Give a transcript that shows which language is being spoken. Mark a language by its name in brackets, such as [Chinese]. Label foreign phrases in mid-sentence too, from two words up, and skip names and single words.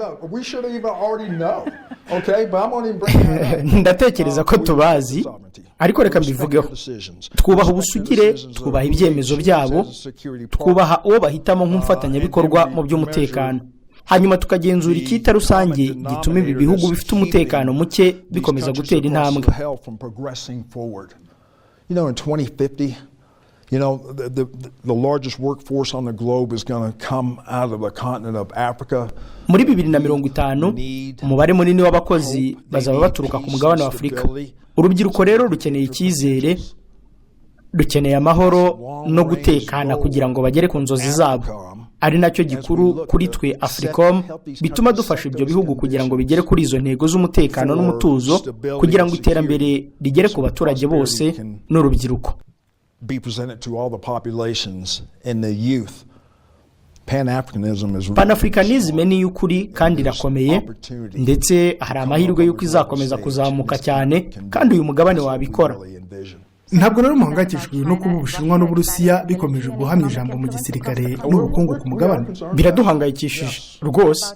[Kinyarwanda] Ndatekereza ko tubazi, ariko reka mbivugeho. Twubaha ubusugire, twubaha ibyemezo byabo, twubaha uwo bahitamo nk'umufatanyabikorwa mu by'umutekano. Hanyuma tukagenzura icyita rusange gituma ibi bihugu bifite umutekano muke bikomeza gutera intambwe. [English] In 2050, the largest workforce on the globe is going to come out of the continent of Africa. [Kinyarwanda] Muri 2050 umubare munini w'abakozi bazaba baturuka ku mugabane wa Afurika. Urubyiruko rero rukeneye icyizere, rukeneye amahoro no gutekana kugira ngo bagere ku nzozi zabo. Ari nacyo gikuru kuri twe Africom, bituma dufasha ibyo bihugu kugira ngo bigere kuri izo ntego z'umutekano n'umutuzo, kugira ngo iterambere rigere ku baturage bose n'urubyiruko. [English] Be presented to all the populations and the youth. Pan-Africanism is [Kinyarwanda] Pan-Africanism ni y'ukuri kandi irakomeye, ndetse hari amahirwe y'uko izakomeza kuzamuka cyane, kandi uyu mugabane wabikora. Ntabwo rero muhangayikishijwe no kuba Ubushinwa n'Uburusiya bikomeje guhamya ijambo mu gisirikare n'ubukungu ku mugabane? Biraduhangayikishije rwose.